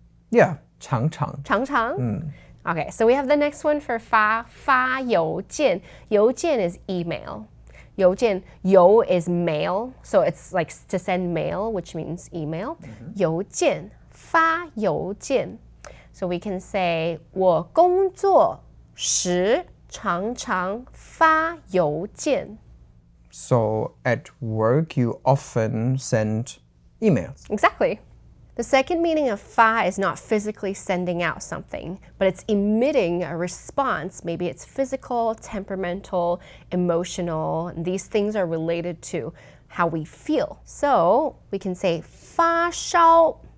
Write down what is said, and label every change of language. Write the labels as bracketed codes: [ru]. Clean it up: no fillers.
[en] Yeah, 常常. [zh] 常常? [en] Okay, so we have the next one for 发邮件. 邮件 is email. 邮件, 邮 is mail, so it's like to send mail, which means email. [zh] 邮件, 发邮件. [en] So we can say [zh] 我工作时常常发邮件. [en] So at work, you often send emails. Exactly. The second meaning of fa is not physically sending out something, but it's emitting a response. Maybe it's physical, temperamental, emotional. And these things are related to how we feel. So we can say 发烧.